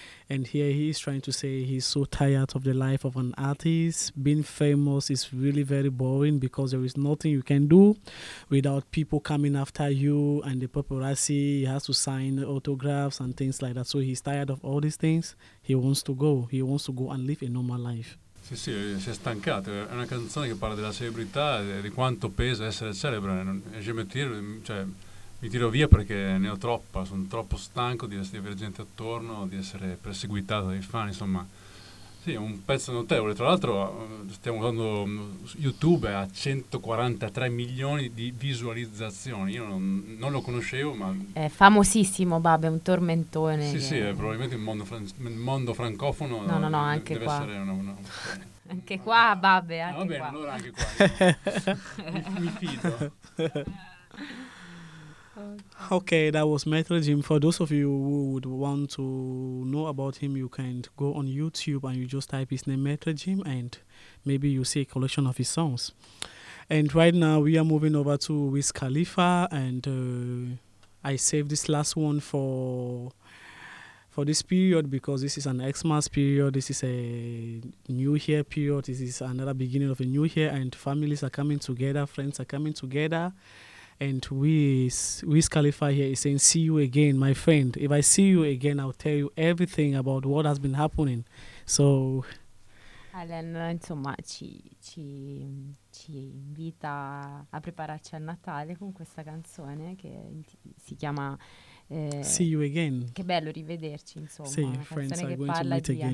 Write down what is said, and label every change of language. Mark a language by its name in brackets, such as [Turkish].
[English] And here he is trying to say he's so tired of the life of an artist. Being famous is really very boring because there is nothing you can do without people coming after you and the paparazzi. He has to sign autographs and things like that. So he's tired of all these things. He wants to go. He wants to go and live a normal life. [Italian] Sì, sì, si è stancato. È una canzone che parla della celebrità e di quanto pesa essere celebre. [French] Je me tire, [Italian] cioè, mi tiro via perché ne ho troppa, sono troppo stanco di avere gente attorno, di essere perseguitato dai fan, insomma. Sì, è un pezzo notevole. Tra l'altro stiamo guardando YouTube, ha 143 milioni di visualizzazioni. Io non lo conoscevo, ma... È famosissimo, Bab, è un tormentone. Sì, sì, è probabilmente il mondo francofono. No, no, no, anche deve qua. Essere una anche qua, Bab, anche qua. Va bene, allora anche qua. Mi fido. [English] Okay, that was Maître Jim. For those of you who would want to know about him, you can go on YouTube and you just type his name, Maître Jim, and maybe you see a collection of his songs. And right now we are moving over to Wiz Khalifa, and I saved this last one for this period because this is an Xmas period, this is a new year period, this is another beginning of a new year, and families are coming together, friends are coming together. and Wiz Khalifa here is saying, see you again, my friend. If I see you again, I'll tell you everything about what has been happening. So [Italian] Allen, insomma, ci invita a prepararci al Natale con questa canzone che si chiama [English] See You Again. [Italian] Che bello rivederci, insomma. Sì, una friends, canzone che parla di again.